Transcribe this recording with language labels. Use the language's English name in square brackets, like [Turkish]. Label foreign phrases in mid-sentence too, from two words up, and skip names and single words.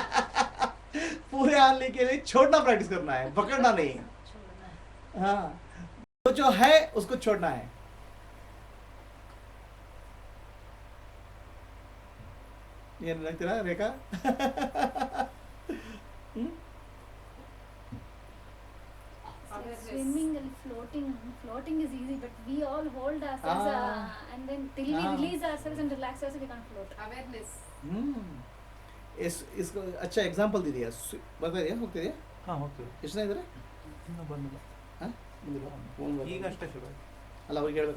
[Hindi] पूरे आने के लिए छोड़ना प्रैक्टिस करना है, पकड़ना नहीं। छोड़ना है। हाँ, तो जो है उसको छोड़ना है। ये लगता है रेखा। हम्म? [English] It's like Awareness. swimming and floating. Floating is easy, but we all hold ourselves, and then till we [Hindi] हाँ। [English] release ourselves and relax ourselves, we can't float. Awareness. [Hindi] इसको अच्छा एग्जांपल दे दिया, बता दिया, होते दिया। [Kannada] ಹಾಂ ಹೋಗ್ತೀವಿ ಎಷ್ಟು ಇದ್ರೆ ಇನ್ನೂ ಬಂದಿಲ್ಲ. ಹಾಂ ಬಂದಿಲ್ಲ, ಫೋನ್ ಈಗ ಅಷ್ಟೇ ಶುರು ಆಯ್ತು. ಅಲ್ಲ ಅವ್ರಿಗೆ ಹೇಳ್ಬೇಕಾ?